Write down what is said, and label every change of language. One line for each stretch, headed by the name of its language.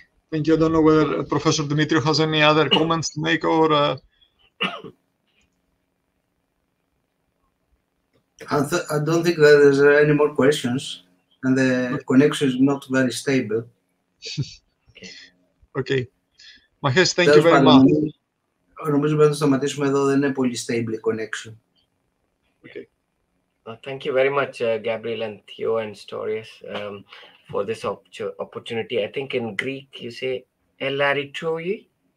English: Thank you. I don't know whether Professor Dimitriou has any other comments to make, or I don't think that there's any more questions, and the connection is not very stable. Okay. Mahesh, thank you very much.
Greek: Νομίζω πρέπει να σταματήσουμε εδώ, δεν είναι πολύ
English: stable connection. Okay. Thank you very much, Gabriel and Theo and Storius, for this opportunity. I think in Greek you say Elaritroi.